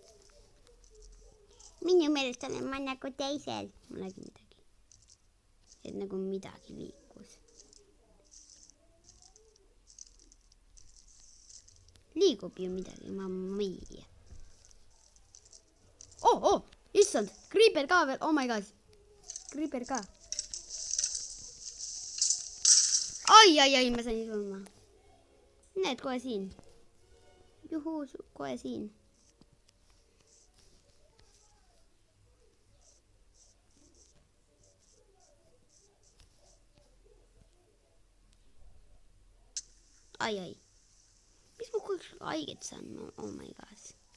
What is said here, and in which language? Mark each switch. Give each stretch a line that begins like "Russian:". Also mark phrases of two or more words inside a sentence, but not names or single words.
Estonian: Minu meelest olen ma nagu teisel. Ma nägin midagi. Et nagu midagi liikus. Liigub ju midagi, ma ei tea. Issand, creeper ka veel,
English: oh my god.
Estonian: Creeper ka. Ai, ma sain surma. Näed, kohe siin. Juhuu, kohe siin. Ai. Mis ma kogu haiget saan?
English: Oh my gosh.